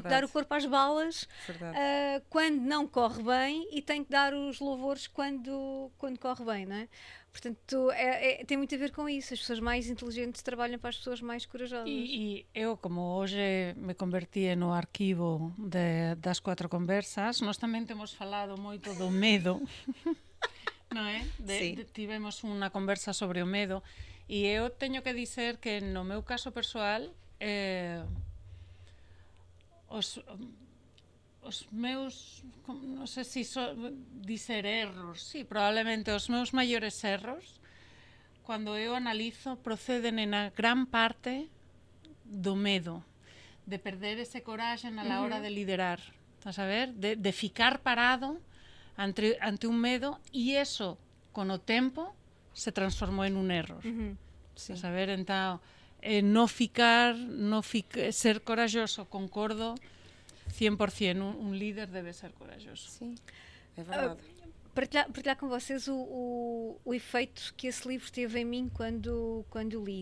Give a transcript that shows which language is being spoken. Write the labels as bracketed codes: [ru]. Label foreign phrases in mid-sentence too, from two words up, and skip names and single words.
[pt] tem que dar o corpo às balas quando não corre bem, e tem que dar os louvores quando corre bem, não é? Portanto, tem muito a ver com isso. As pessoas mais inteligentes trabalham para as pessoas mais corajosas. E eu, como hoje me converti no arquivo das 4 conversas, nós também temos falado [gl] moito do medo, non é? Tivemos unha conversa sobre o medo, e eu teño que dizer que no meu caso persoal os meus, non sei se dizer erros, sí, probablemente os meus maiores erros, cando eu analizo, proceden na gran parte do medo, de perder ese coraxe na hora de liderar, estás a ver? De ficar parado ante un medo, e eso con o tempo se transformou en un error. [pt] Sim. A saber, então, ser corajoso, concordo 100%, um líder deve ser corajoso. Sim, é verdade. Partilhar com vocês o efeito que esse livro teve em mim quando li.